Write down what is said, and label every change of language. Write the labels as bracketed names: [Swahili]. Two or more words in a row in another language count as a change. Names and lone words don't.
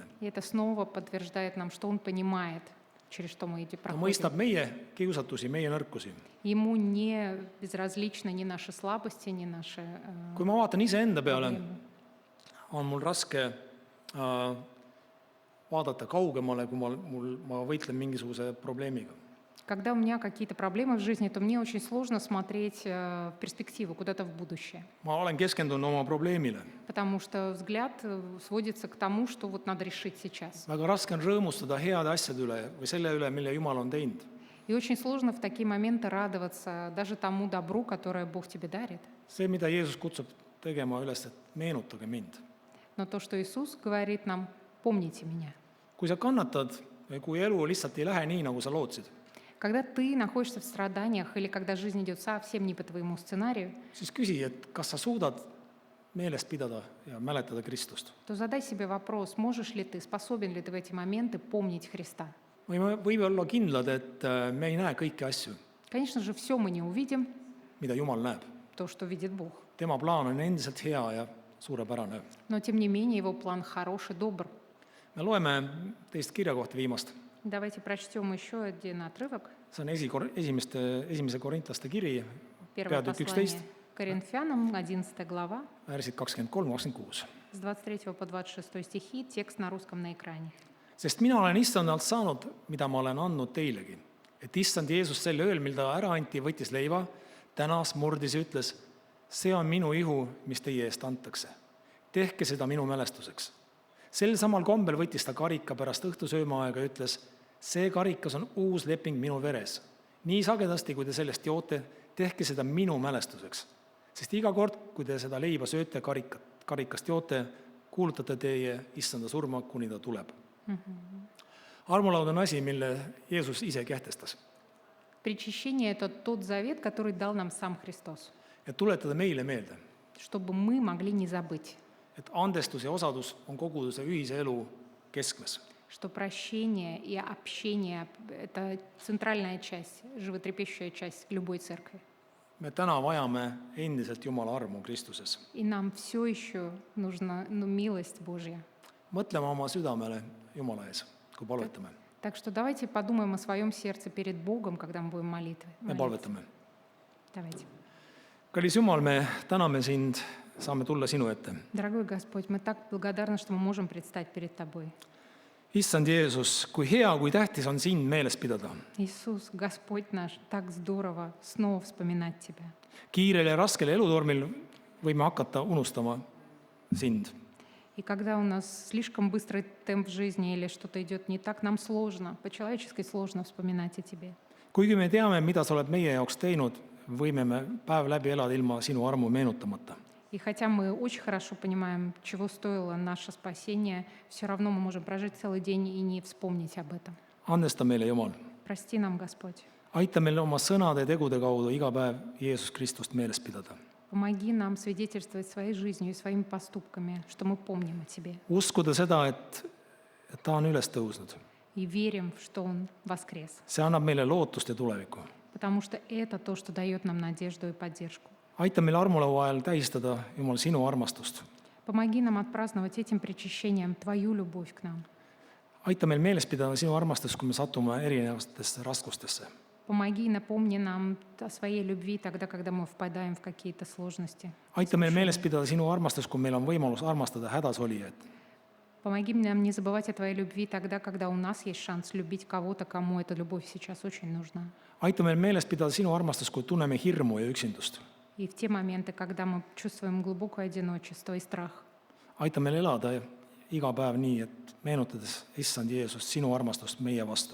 [Russian] И это снова подтверждает нам, что он понимает, через что мы эти [Estonian] Ta [Russian] проходим. [Estonian] mõistab meie kiusatusi, meie nõrkusi. [Russian] Ему не безразличны ни наши слабости, ни наши [Estonian] Kui ma vaatan iseenda peale, [Russian] проблемы. [Estonian] on mul raske vaadata kaugemale, kui ma võitlen mingisuguse probleemiga. [Russian] Когда у меня какие-то проблемы в жизни, то мне очень сложно смотреть в перспективу, куда-то в будущее. [Estonian] Ma olen keskendunud oma probleemile. [Russian] Потому что взгляд сводится к тому, что вот надо решить сейчас. [Estonian] Väga raske on rõõmustada heade asjade üle või selle üle, mille Jumal on teinud. [Russian] И очень сложно в такие моменты радоваться даже тому добру, которое Бог тебе дарит. [Estonian] See, mida Jeesus kutsub tegema üles, et meenutage mind. [Russian] Но то, что Иисус говорит нам, помните меня. [Estonian] Kui sa kannatad või kui elu lihtsalt ei lähe nii, nagu sa lootsid, [Russian] Когда ты находишься в страданиях или когда жизнь идет совсем не по твоему сценарию, [Estonian] siis küsi, et kas sa suudad meelest pidada ja mäletada Kristust. [Russian] то задай себе вопрос, можешь ли ты, способен ли ты в эти моменты помнить Христа. [Estonian] Võime olla kindlad, et me ei näe kõiki asju, [Russian] Конечно же, все мы не увидим, [Estonian] mida Jumal näeb. [Russian] то, что видит Бог. [Estonian] Tema plaan on endiselt hea ja suurepärane. [Russian] Но, тем не менее, Его план хорош и добр. [Estonian] Me loeme teist kirja kohta viimast. [Russian] Давайте прочтем еще один отрывок. [Estonian] See on esimese korintlaste kiri, [Russian] Первое [Estonian] peatükk [Russian] послание [Estonian] 11, [Russian] Коринфянам, 11 глава, [Estonian] värsid 23-26. [Russian] с 23 по 26 стихи, текст на русском на экране. [Estonian] Sest mina olen issandalt saanud, mida ma olen andnud teilegi. Et issand Jeesus sel ööl, mil ta ära anti, võttis leiva, tänas, murdis ja ütles, see on minu ihu, mis teie eest antakse. Tehke seda minu mälestuseks. Sel samal kombel võttis ta karika pärast õhtusöömaaega ja ütles, see karikas on uus leping minu veres. Nii sagedasti, kui te sellest joote, tehke seda minu mälestuseks. Sest iga kord, kui te seda leiba sööte, karikast joote, kuulutate teie issanda surma, kuni ta tuleb. Armulaud on asi, mille Jeesus ise kehtestas. [Russian] Причащение – это тот завет, который дал нам сам Христос, [Estonian] Et tuletada meile meelde, [Russian] чтобы мы могли не забыть, [Estonian] et andestus ja osadus on koguduse ühise elu keskmes. [Russian] что прощение и общение – это центральная часть, животрепещущая часть любой церкви. [Estonian] Me täna vajame endiselt Jumala armu Kristuses. [Russian] И нам все еще нужна милость Божья. [Estonian] Mõtleme oma südamele Jumala ees, kui palvetame. [Russian] Так что давайте подумаем о своем сердце перед Богом, когда мы будем молиться. [Estonian] Me palvetame. [Russian] Давайте. [Estonian] Kallis Jumal, me täname sind, saame tulla sinu ette. [Russian] Дорогой Господь, мы так благодарны, что мы можем предстать перед Тобой. [Estonian] Issand Jeesus, kui hea, kui tähtis on sind meeles pidada. [Russian] Иисус, Господь наш, так здорово снова вспоминать Тебя. [Estonian] Kiirel ja raskel elutormil võime hakata unustama sind. [Russian] И когда у нас слишком быстрый темп жизни или что-то идет не так, нам сложно, по-человечески сложно вспоминать о Тебе. [Estonian] kuigi me teame, mida sa oled meie jaoks teinud, võime me päev läbi elada ilma sinu armu meenutamata. [Russian] И хотя мы очень хорошо понимаем, чего стоило наше спасение, все равно мы можем прожить целый день и не вспомнить об этом. [Estonian] Andesta meile, Jumal. [Russian] Прости нам, Господь. [Estonian] Aita meil oma sõnade ja tegude kaudu iga päev Jeesus Kristust meeles pidada. [Russian] Помоги нам свидетельствовать своей жизнью и своими поступками, что мы помним о Тебе. [Estonian] Uskuda seda, et ta on üles tõusnud. [Russian] И верим, что Он воскрес. [Estonian] See annab meile lootust ja tulevikku. [Russian] Потому что это то, что дает нам надежду и поддержку. [Estonian] Aita meil armulõua ajal tähistada, Jumal, sinu armastust. [Russian] Помоги нам отпраздновать этим причащением Твою любовь к нам. [Estonian] Aita meil meeles pidada sinu armastust, kui me satume erinevatesse raskustesse. [Russian] Помоги и напомни нам о своей любви тогда, когда мы впадаем в какие-то сложности. [Estonian] Aita meil meeles pidada sinu armastust, kui meil on võimalus armastada hädas olijaid. [Russian] Помоги нам не забывать о Твоей любви тогда, когда у нас есть шанс любить кого-то, кому эта любовь сейчас очень нужна. [Estonian] Aita meil meeles pidada sinu armastust, kui tunneme hirmu ja üksindust. [Russian] И в те моменты, когда мы чувствуем глубокое одиночество и страх. [Estonian] Aita meil elada iga päev nii, et meenutades, issand Jeesust, sinu armastust meie vastu.